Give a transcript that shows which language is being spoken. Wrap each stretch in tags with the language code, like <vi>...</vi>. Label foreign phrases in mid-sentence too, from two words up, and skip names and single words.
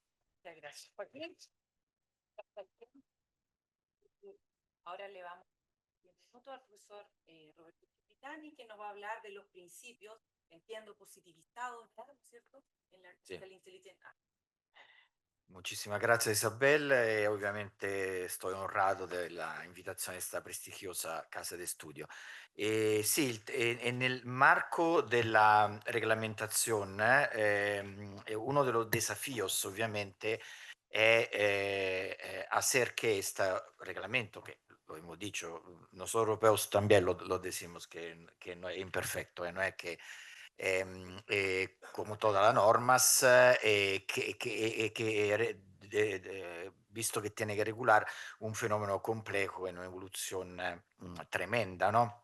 <es>Muchas gracias, Joaquín. Ahora le vamos a dar un minuto al profesor Roberto Capitani, que nos va a hablar de los principios, entiendo, positivizados, ¿no es cierto?, en la</es> <it>Sì.</it> <es>Intelligent Act. Muchísimas gracias</es> <it>Isabel e ovviamente sto onorato della invitazione a questa prestigiosa casa di studio. Sì, e nel marco della regolamentazione</it> <es>uno de los desafíos obviamente è hacer que este reglamento, que lo hemos dicho, nosotros europeos también lo decimos que no es imperfecto, no es que como todas las normas, visto que tiene que regular un fenómeno complejo en una evolución tremenda, ¿no?</es>